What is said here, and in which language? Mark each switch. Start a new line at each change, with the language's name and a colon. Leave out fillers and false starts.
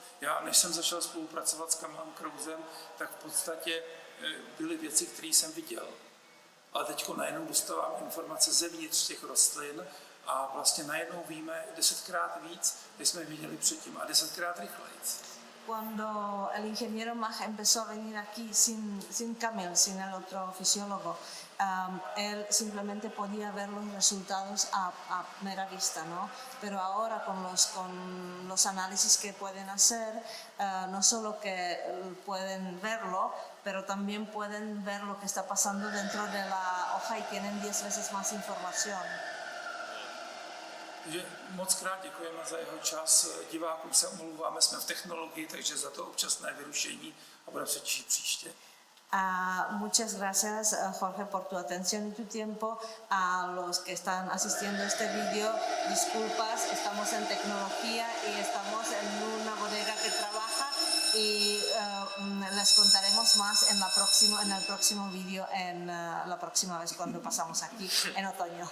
Czech: Já, než jsem začal spolupracovat s Kamilem Krausem, tak v podstatě byly věci, které jsem viděl. Ale teď najednou dostávám informace zevnitř těch rostlin a vlastně najednou víme 10krát víc, než jsme viděli předtím a 10krát rychleji.
Spanish: Cuando el ingeniero Mach empezó a venir aquí sin Camil, sin el otro fisiólogo, él simplemente podía ver los resultados a mera vista, ¿no? Pero ahora con los análisis que pueden hacer, no solo que pueden verlo, pero también pueden ver lo que está pasando dentro de la hoja y tienen 10 veces más información.
Czech: Takže moc krát děkujeme za jeho čas. Divákům se omlouváme, jsme v technologii, takže za to občasné vyrušení a budeme se těšit příště.
Spanish: Muchas gracias, Jorge, por tu atención y tu tiempo. A los que están asistiendo a este video, disculpas, estamos en tecnología y estamos en una bodega que trabaja y les contaremos más en el próximo video, la próxima vez cuando pasamos aquí en otoño.